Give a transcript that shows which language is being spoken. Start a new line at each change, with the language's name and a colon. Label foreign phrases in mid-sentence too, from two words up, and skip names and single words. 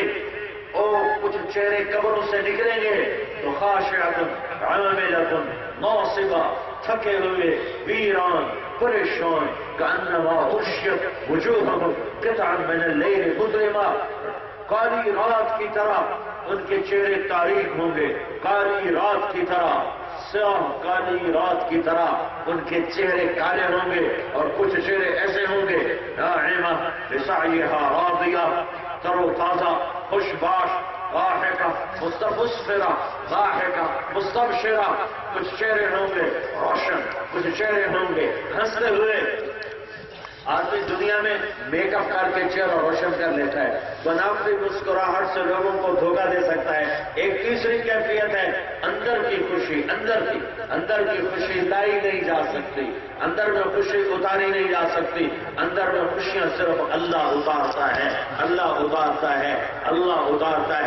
Urdu: اور کچھ چہرے قبروں سے نکلیں گے تو
Arabic: خاشعۃ عاملۃ ناصبہ،
Urdu: تھکے ہوئے، ویران، پریشان،
Arabic: کأنما غشیت وجوہہم قطعا من اللیل مظلمہ،
Urdu: کالی رات کی طرح ان کے چہرے تاریک ہوں گے، کالی رات کی طرح، سیاہ کالی رات کی طرح ان کے چہرے کالے ہوں گے، اور کچھ چہرے ایسے ہوں گے
Arabic: ناعمہ لسعیہا راضیہ،
Urdu: تر و تازہ، خوش باش،
Arabic: ضاحکہ مستبشرہ، ضاحکہ مستبشرہ،
Urdu: کچھ چہرے ہوں گے روشن، کچھ چہرے ہوں گے ہنستے ہوئے۔ آدمی دنیا میں میک اپ کر کے چہرہ روشن کر لیتا ہے، بناوٹی مسکراہٹ سے لوگوں کو دھوکہ دے سکتا ہے۔ ایک تیسری کیفیت ہے اندر کی خوشی، اندر کی خوشی لائی نہیں جا سکتی، اندر میں خوشی اتاری نہیں جا سکتی، اندر میں خوشیاں صرف اللہ اتارتا ہے، اللہ اتارتا ہے، اللہ اتارتا ہے۔